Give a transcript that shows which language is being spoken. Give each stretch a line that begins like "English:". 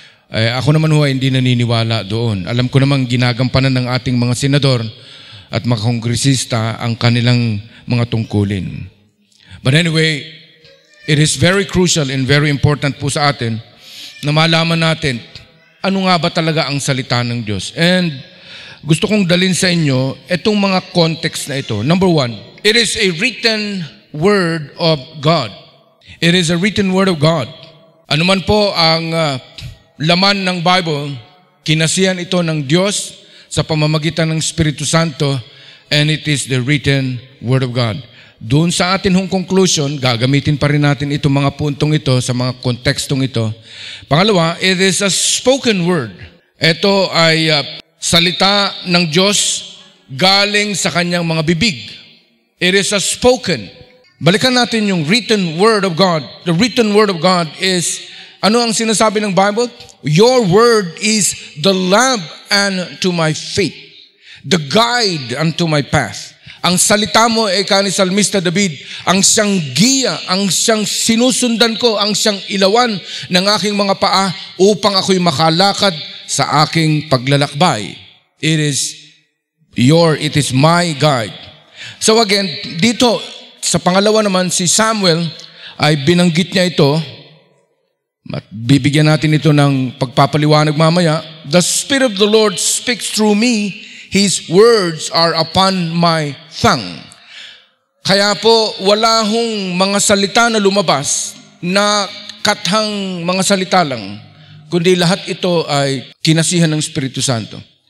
Filipino: Ako naman ho hindi naniniwala doon. Alam ko namang ginagampanan ng ating mga senador at mga kongresista ang kanilang mga tungkulin.
English: But anyway, it is very crucial and very important
Filipino: po sa atin na malaman natin ano nga ba talaga ang salita ng Diyos. And gusto kong dalhin sa inyo itong mga context na ito.
English: Number one, it is a written word of God. It is a written word of God.
Filipino: Ano man po ang laman ng Bible, kinasihan ito ng Diyos sa pamamagitan ng Espiritu Santo,
English: and it is the written word of God.
Filipino: Doon sa atin hong conclusion, gagamitin pa rin natin itong mga puntong ito sa mga kontekstong ito.
English: Pangalawa, it is a spoken word.
Filipino: Ito ay salita ng Diyos galing sa kanyang mga bibig.
English: It is a spoken.
Filipino: Balikan natin yung written word of God.
English: The written word of God is, ano ang sinasabi ng Bible? Your word is the lamp unto my feet, the guide unto my path.
Filipino: Ang salita mo ni Salmista David, ang siyang giya, ang siyang sinusundan ko, ang siyang ilawan ng aking mga paa upang ako'y makalakad sa aking paglalakbay.
English: It is my guide.
Filipino: So again, dito sa pangalawa naman, si Samuel ay binanggit niya ito, at bibigyan natin ito ng pagpapaliwanag mamaya.
English: The Spirit of the Lord speaks through me. His words are upon my tongue.
Filipino: Kaya po, wala hong mga salita na lumabas na kathang mga salita lang, kundi lahat ito ay kinasihan ng Espiritu Santo.